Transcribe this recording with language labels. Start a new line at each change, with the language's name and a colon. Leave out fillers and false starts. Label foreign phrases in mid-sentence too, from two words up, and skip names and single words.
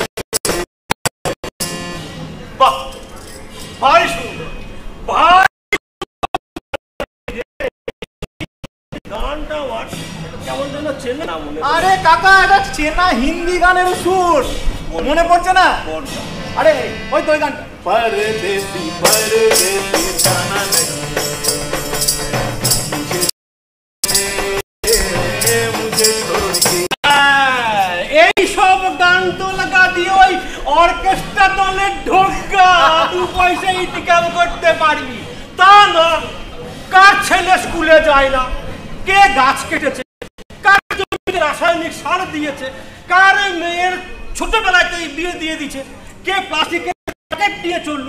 Bangla: বাহ, ভাই সুন্দর, ভাই গানটা কেমন যেন চেনে না মনে। আরে কাকা, এটা চেনা হিন্দি গানের সুর, মনে পড়ছে না? আরে ওই তো ওই গান,
Hindi: परदेसी परदेसी जाना नहीं मुझे छोड़ के।
Bangla: এই সব গান তো লাগা দিয়ে ওই অর্কেস্ট্রা দলে ঢোকা, তুই পয়সা ইনকাম করতে পারবি, তা না। কার ছেলে স্কুলে যায় না, কে গাছ কেটেছে, কার জমিতে রাসায়নিক সার দিয়েছে, কার মেয়ের ছোটবেলাতেই বিয়ে দিয়ে দিচ্ছে, কে প্লাস্টিকের প্যাকেট দিয়ে চললো।